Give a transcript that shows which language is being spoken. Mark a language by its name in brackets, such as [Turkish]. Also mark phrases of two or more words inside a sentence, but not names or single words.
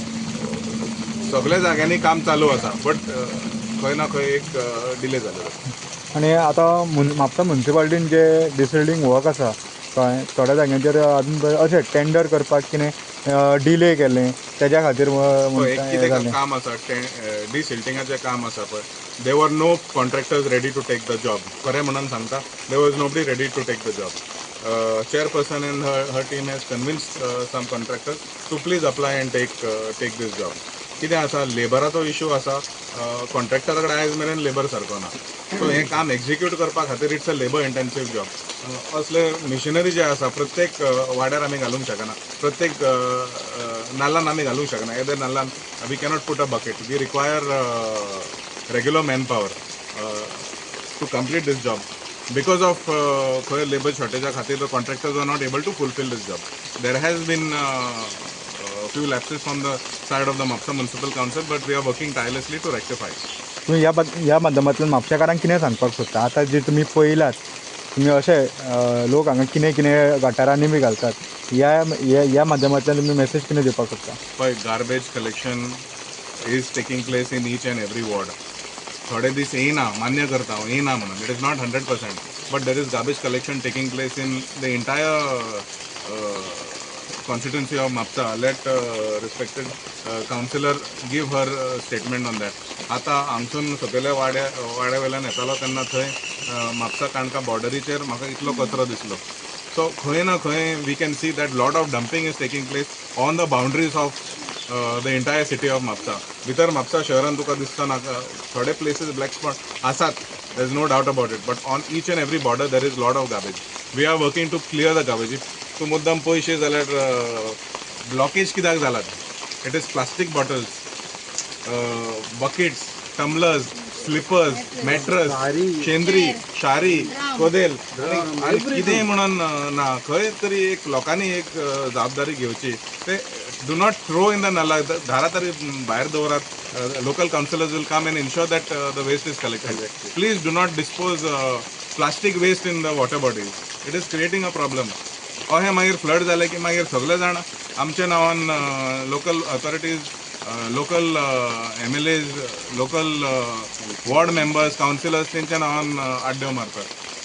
[Konkani] सगळ्या जाग्यांनी काम चालू आसा बट खंय ना खंय एक डिले जालेलो आसा. आनी आतां म्हापसा म्युनिसिपालिटीन जे [English] desilting work [Konkani] आसा कळ्ळें थोड्या जाग्यांचेर अजून अशें टेंडर करपाक कितें डिले केलें तेज्या खातीर कितें काम आसा डिसिल्टिंगाचें काम आसा पळय [English] they were no contractors ready to take the job [Konkani] खरें म्हणून सांगता [English] there was nobody ready to take the job. Chairperson and her team has convinced some contractors to please apply and take this job. [Konkani] कितें आसा लेबराचो इशू आसा कॉन्ट्रॅक्टरा कडेन आयज मेरेन लेबर सारको ना. सो हें काम एक्झिक्यूट करपा खातीर [English] it's a labour intensive job. [Konkani] असले मिशनरी जे आसा प्रत्येक वाड्यार आमी घालूंक शकना प्रत्येक नाल्लान आमी घालूंक शकना. [English] either नाल्लान we cannot put a bucket we require regular manpower. to complete this job. Because of labor shortage, the contractors are not able to fulfill this job. There has been few lapses from the side of the Mapsa Municipal Council, but we are working tirelessly to rectify. [Konkani] तुम्ही ह्या माध्यमांतल्यान म्हापशेकारांक कितें सांगपाक सोदता? आतां जे तुमी पळयलात, तुम्ही अशे लोक हांगा कितें कितें गटारांनी बी घालतात, ह्या माध्यमांतल्यान तुमी मेसेज कितें दिवपाक सोदता? [English] But garbage collection is taking place in each and every ward. [Konkani] थोडे दीस येयना, मान्य करता हांव, येयना म्हणून. [English] It is not 100%, but there is garbage collection taking place in the entire constituency of Mapsa. Let respected councillor give her statement on that. [Konkani] आता हांगसून सकयल्या वाड्या वयल्यान येतालो तेन्ना थंय म्हापसा काणका बॉर्डरीचेर म्हाका इतलो कचरो दिसलो. [English] सो [Konkani] खंय ना खंय [English] we can see that lot of dumping is taking place on the boundaries of the entire city of Mapusa. [Konkani] भितर म्हापसा शहरान तुका दिसता नाका, थोडे [English] places black spot आसात, there is no doubt about it, but on each and every border there is lot of garbage. we are working to clear the garbage. [Konkani] इफ तूं मुद्दम पयशे जाल्यार ब्लॉकेज कित्याक जालात? [English] it is plastic bottles, buckets, tumblers, slippers, mattress, [Konkani] शेंद्री, शारी, कोदेल आनी कितेंय म्हणून ना. खंय तरी एक लोकांनी एक जबाबदारी घेवची. ते [English] do not throw in the nala, [Konkani] धारा तरी भायर दवरात. [English] local councillors will come and ensure that the waste is collected. please do not dispose plastic waste in the water bodies. it is creating a problem. [Konkani] अहें मागीर फ्लड जालें की मागीर सगळे जाण आमच्या नांवान [English] local authorities, local MLAs, local ward members, councillors [Konkani] तेंच्या नांवान आड्ड्यो मारतात.